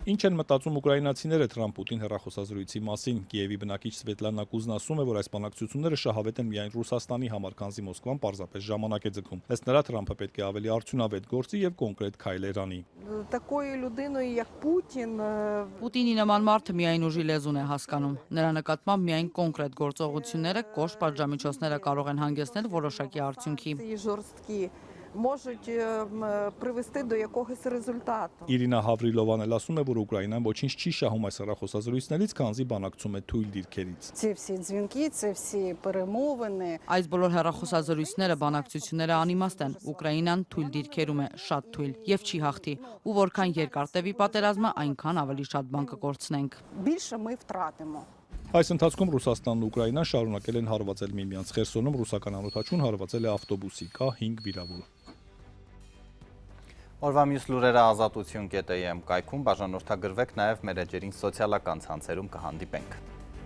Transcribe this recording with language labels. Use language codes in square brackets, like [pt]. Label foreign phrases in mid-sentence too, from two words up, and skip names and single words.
[hy] Ինչ են մտածում ուկրաինացիները Թրամփ-Պուտին հեռախոսազրույցի մասին։ Կիևի բնակիչ Սվետլանա Կուզն ասում է, որ այս բանակցությունները շահավետ են միայն Ռուսաստանի համար, քանզի Մոսկվան պարզապես ժամանակ է ձգում։ Ըստ նրա Թրամփը պետք է ավելի արդյունավետ գործի եւ կոնկրետ քայլեր անի։ [uk] Такою людиною, як Путін, [hy] Պուտինի նման մարդը միայն ուժի լեզուն է հասկանում։ Նրա նկատմամբ միայն կոնկրետ գործողությունները, կոշտ պատժամիջոցները կարող են հանգեցնել որոշակի արդյունքի։ [uk] ці жорсткі можуть привести до якогось результату. [hy] Իրինա Հավրիլովան էլ ասում է, որ Ուկրաինան ոչինչ չի շահում այս հեռախոսազրույցներից, քանզի բանակցում է թույլ դիրքերից։ [uk] Ці всі дзвінки, ці всі перемовини. [hy] Այս բոլոր հեռախոսազրույցները, բանակցությունները անիմաստ են։ Ուկրաինան թույլ դիրքերում է, շատ թույլ, եւ չի հաղթի։ Ու որքան երկար տևի պատերազմը, այնքան ավելի շատ բան կկորցնենք։ [uk] Більше ми втратимо. [hy] Այս ընթացքում Ռուսաստանն ու Ուկրաինան շարունակել են հարվածել միմյանց։ Խերսոնում ռուսական անօթաչուն հարվածել է ավտոբուսի, կա 5 վիրավոր։ Օրվա մյուս լուրերը ազատություն.am կայքում բաժանորդագրվեք նաև մեր էջերին սոցիալական ցանցերում կհանդիպենք։